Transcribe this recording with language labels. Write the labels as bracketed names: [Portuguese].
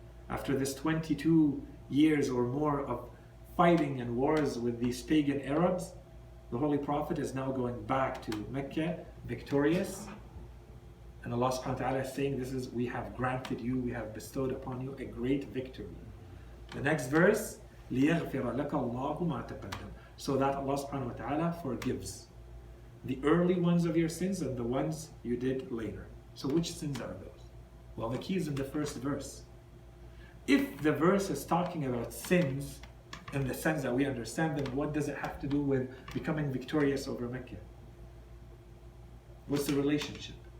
[English] After this 22 years or more of fighting and wars with these pagan Arabs, the Holy Prophet is now going back to Mecca victorious. And Allah subhanahu wa ta'ala is saying, this is, we have granted you, we have bestowed upon you a great victory. The next verse, [Arabic] لِيَغْفِرَ لَكَ اللَّهُ مَا تَقَدَّمَ. [English] So that Allah subhanahu wa ta'ala forgives the early ones of your sins and the ones you did later. So which sins are those? Well, the key is in the first verse. If the verse is talking about sins in the sense that we understand them, what does it have to do with becoming victorious over Mecca? What's the relationship?